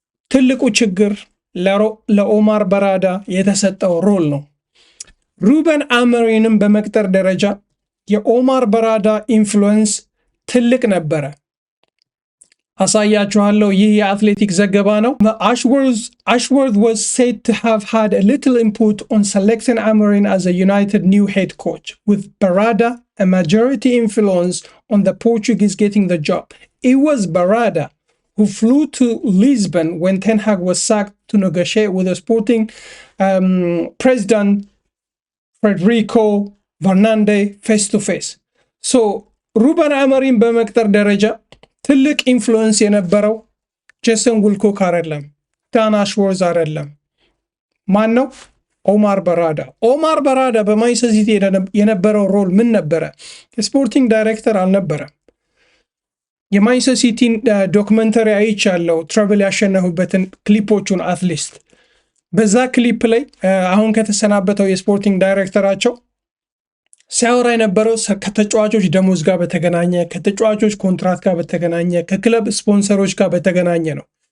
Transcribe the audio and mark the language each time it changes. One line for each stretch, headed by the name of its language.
Amharic: ትልቁ ችግር ለኦማር በራዳ የተሰጠው ሮል ነው። ሩበን አሞሪምን በመቅጠር ደረጃ የኦማር በራዳ ኢንፍሉዌንስ ትልቅ ነበረ። አሳያችኋለሁ። ይህ የአትሌቲክ ዘገባ ነው።
English: Ashworth was said to have had a little input on selecting Amorim as a United new head coach, with Barada a majority influence on the Portuguese getting the job. It was Barada who flew to Lisbon when Ten Hag was sacked to negotiate with the Sporting president Frederico Fernandes face to face.
Amharic: So ሩበን አሞሪም በመቅጠር ደረጃ ትልቅ ኢንፍሉዌንስ የነበረው ጄሰን ዊልኮክ አይደለም፣ ዳን አሽወርዝ አይደለም። ማን ነው? ኦማር በራዳ። ኦማር በራዳ በማንቸስተር ሲቲ የነበረው ሮል ምን ነበረ? የስፖርቲንግ ዳይሬክተር አልነበረም። የማንቸስተር ሲቲን ዶክመንተሪ አይቻለሁ፣ ትራቭል ያሸነፉበትን ክሊፖቹን አትሊስት። በዛ ክሊፕ ላይ አሁን ከተሰናበተው የስፖርቲንግ ዳይሬክተራቸው ሲያወራ የነበረው ከተጫዋቾች ደሞዝ ጋር በተገናኘ፣ ከተጫዋቾች ኮንትራት ጋር በተገናኘ፣ ከክለብ ስፖንሰሮች ጋር በተገናኘ ነው።